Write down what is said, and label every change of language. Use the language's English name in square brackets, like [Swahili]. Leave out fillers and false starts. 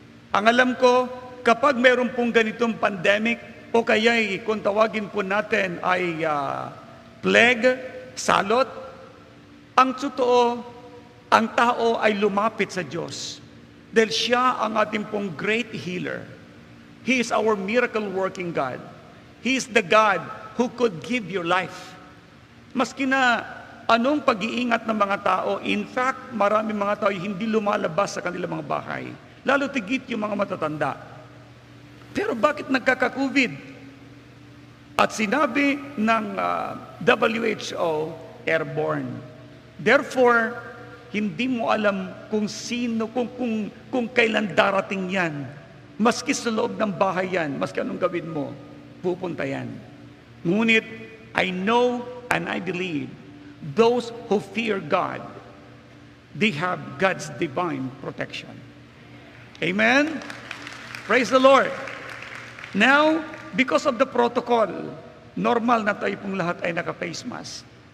[Filipino] Ang alam ko, kapag meron pong ganitong pandemic, o kaya kung tawagin po natin ay plague, salot, ang totoo, ang tao ay lumapit sa Diyos. Dahil siya ang ating pong great healer. [English] He is our miracle working God. He is the God who could give your life. [Filipino] Maski na anong pag-iingat ng mga tao, in fact, marami mga tao hindi lumalabas sa kanilang mga bahay. Lalo tigit yung mga matatanda. Pero bakit nagkaka-COVID? At sinabi ng WHO, airborne. Therefore, hindi mo alam kung sino, kung kailan darating yan. Maski sa loob ng bahay yan, maski anong gawin mo, pupunta yan. [English] Ngunit, I know and I believe, those who fear God, they have God's divine protection. Amen? Praise the Lord. Now, because of the protocol, normal na tayo pong lahat ay naka-face mask.